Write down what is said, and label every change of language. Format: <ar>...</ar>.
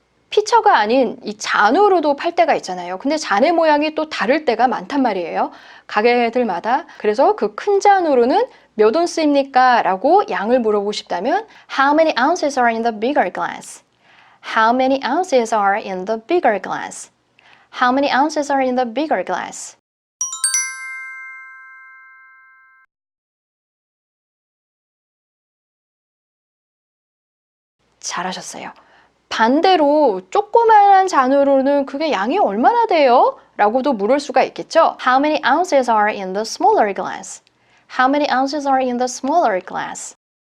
<ko>피처가 아닌 이 잔으로도 팔 때가 있잖아요. 근데 잔의 모양이 또 다를 때가 많단 말이에요. 가게들마다. 그래서 그 큰 잔으로는 몇 온스입니까? 라고 양을 물어보고 싶다면</ko> <en>How many ounces are in the bigger glass? How many ounces are in the bigger glass? How many ounces are in the bigger glass?</en> <ko>잘하셨어요. 반대로 조그만한 잔으로는 그게 양이 얼마나 돼요? 라고도 물을 수가 있겠죠.</ko> <en>How many ounces are in the smaller glass? How many ounces are in the smaller glass?</en>